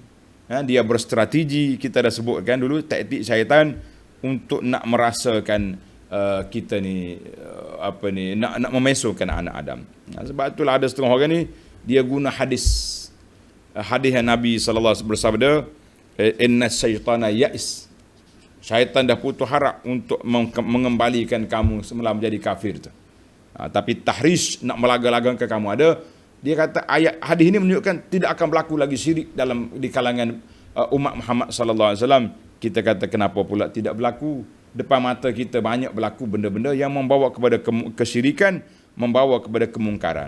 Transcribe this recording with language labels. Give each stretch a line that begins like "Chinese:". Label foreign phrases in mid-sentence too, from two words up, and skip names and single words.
Malay: Dia berstrategi. Kita dah sebutkan dulu taktik syaitan untuk nak merasakan kita ni nak memesongkan anak Adam. Sebab itulah ada setengah orang ni dia guna hadis yang Nabi
Arabic: صلى الله عليه وسلم
Malay: bersabda,
Arabic: إن الشيطان يئس.
Malay: Syaitan dah putus harap untuk mengembalikan kamu semula menjadi kafir tu. Tapi tahrish nak melaga-lagakan kamu ada. Dia kata ayat hadis ini menunjukkan tidak akan berlaku lagi syirik di kalangan umat Muhammad
Arabic: صلى الله عليه وسلم.
Malay: Kita kata kenapa pula tidak berlaku? Depan mata kita banyak berlaku benda-benda yang membawa kepada kesyirikan, membawa kepada kemungkaran.